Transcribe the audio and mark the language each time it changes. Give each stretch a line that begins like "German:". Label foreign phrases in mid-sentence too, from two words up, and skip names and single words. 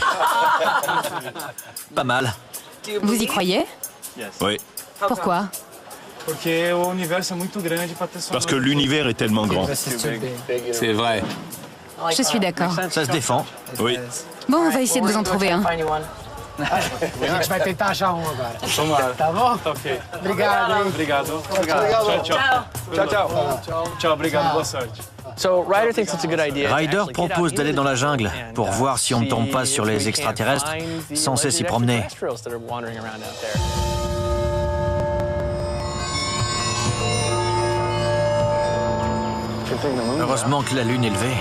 French: Pas mal. Vous y croyez? Oui. Pourquoi? Parce que l'univers est tellement grand. C'est vrai. Je suis d'accord. Ça se défend. Oui. Bon, on va essayer de vous en trouver un.
Portuguese: A gente vai tentar achar um agora. Tá bom? Ok. Obrigado, hein? Obrigado. Tchau, tchau. Tchau, tchau. Tchau, obrigado. Boa sorte.
French: Ryder propose d'aller dans la jungle pour voir si on ne tombe pas sur les extraterrestres censés s'y promener. Heureusement que la lune est levée.